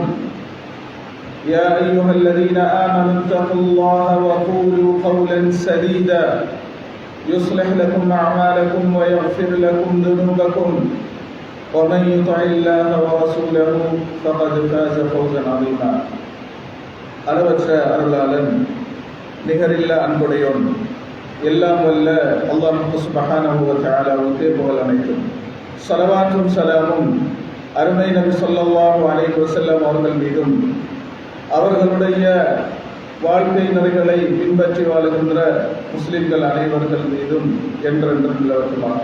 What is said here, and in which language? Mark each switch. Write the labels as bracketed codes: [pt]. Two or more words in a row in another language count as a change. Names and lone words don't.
[ar] يا أيها الذين آمنوا اتقوا الله وقولوا قولا سديدا يصلح لكم أعمالكم ويغفر لكم ذنوبكم ومن يطع الله ورسوله فقد فاز فوزا عظيما. [ta] அளவற்ற அருளாளன் நிகரில்லா அன்புடையோன் எல்லாம் வல்ல [ar] الله سبحانه و [ta] தஆலாவுக்கு புகழ் அனைத்தும். ஸலவாத்தும் ஸலாமும் அருமை நபி [ar] صلى الله عليه وسلم [ta] அவர்கள் மீதும் அவர்களுடைய வாழ்க்கை நெறிகளை பின்பற்றி வாழுகின்ற முஸ்லிம்கள் அனைவர்கள் மீதும் என்றென்றும் நிலவட்டுமாக.